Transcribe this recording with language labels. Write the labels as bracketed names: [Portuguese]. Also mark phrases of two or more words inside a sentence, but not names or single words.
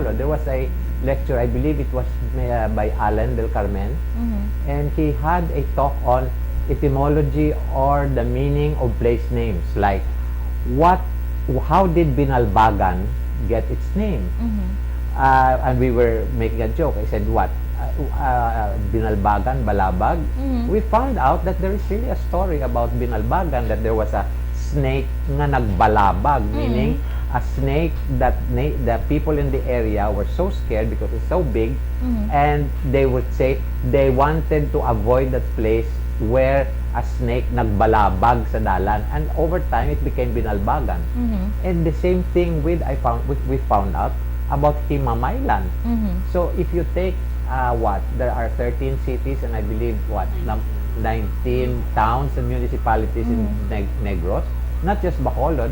[English] There was a lecture, I believe it was by Alan del Carmen, and he had a talk on etymology or the meaning of place names, like how did Binalbagan get its name? And we were making a joke. I said, what? Binalbagan, Balabag? We found out that there is really a story about Binalbagan, that there was a snake [Hiligaynon] nga nagbalabag, [English] meaning a snake that the people in the area were so scared because it's so big, and they would say they wanted to avoid that place where a snake [Hiligaynon] nagbalabag sa dalan, [English] and over time it became Binalbagan. And the same thing we found out about Himamaylan. So if you take there are 13 cities and I believe 19 towns and municipalities in Negros, not just Bacolod.